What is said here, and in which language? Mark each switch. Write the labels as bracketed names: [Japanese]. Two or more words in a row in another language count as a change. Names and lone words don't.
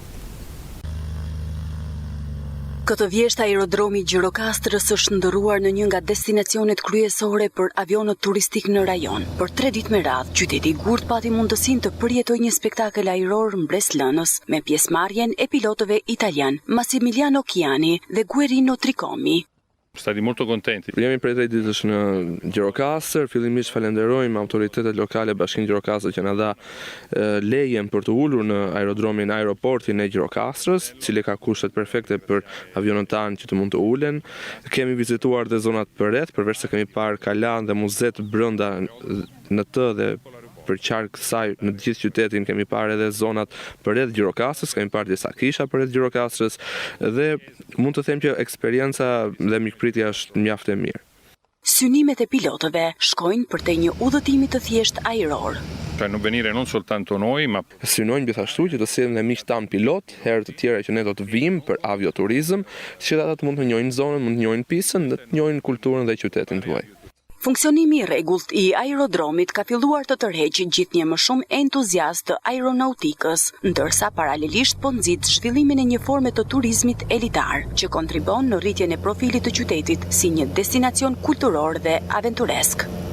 [Albanian] Këtë vjesht aerodromi Gjirokastrës është ndërruar në një nga destinacionet kryesore për avionët turistik në rajon. Për 3 ditë me radhë, qyteti i Gurt pati mundësinë të përjetojë një spektakël ajror mbretëslënës me pjesëmarrjen e pilotëve italian Massimiliano Chiani dhe Guerino Tricomi. [Italian] Stati molto contenti. [Albanian] Jemi prej 3 ditësh në Gjirokastër, fillimisht falenderojmë autoritetet lokale, Bashkinë Gjirokastër që na dha lejen për të ulur në aerodromin aeroportin e Gjirokastrës, cili ka kushtet perfekte për avionët tanë që të mund të ulen. Kemi vizituar dhe zonat përreth, përveç se kemi parë kalan dhe muzet brenda në të dhe për qark kësaj në gjithë qytetin kemi parë edhe zonat përreth Gjirokastrës, kemi parë disa kisha përreth Gjirokastrës dhe mund të them që eksperienca dhe mikpritja është mjaft e mirë. Synimet e pilotëve shkojnë përtej një udhëtimi të thjesht ajror. [Italian] Non venire non soltanto noi, ma [Albanian] synojnë gjithashtu që të sillen dhe miq tan pilot, herë të tjera që ne do të vijmë për avioturizëm, që ata të mund të njohin zonën, mund të njohin pistën, dhe të njohin kulturën dhe qytetin tuaj. Funksionimi i rregullt i aerodromit ka filluar të tërheqë gjithnjë më shumë entuziastë të aeronautikës, ndërsa paralelisht po nxit zhvillimin e një forme të turizmit elitar, që kontribon në rritjen e profilit të qytetit si një destinacion kulturor dhe aventuresk.